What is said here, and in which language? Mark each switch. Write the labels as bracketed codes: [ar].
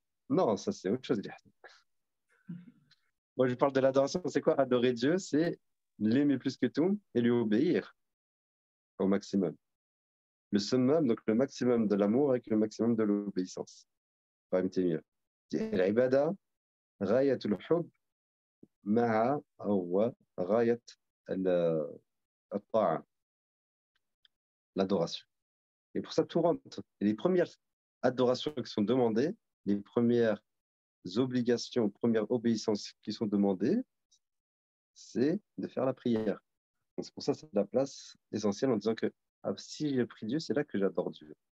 [fr] Non, ça c'est autre chose. Moi, je parle de l'adoration. C'est quoi adorer Dieu? C'est l'aimer plus que tout et lui obéir au maximum. Le summum, donc le maximum de l'amour avec le maximum de l'obéissance. [ar] العبادة غاية الحب مع أو غاية الطاعة, [fr] l'adoration. Et pour ça, tout rentre. Et les premières adorations qui sont demandées, les premières obligations, premières obéissances qui sont demandées, c'est de faire la prière. Donc, c'est pour ça que c'est la place essentielle en disant que si je prie Dieu, c'est là que j'adore Dieu.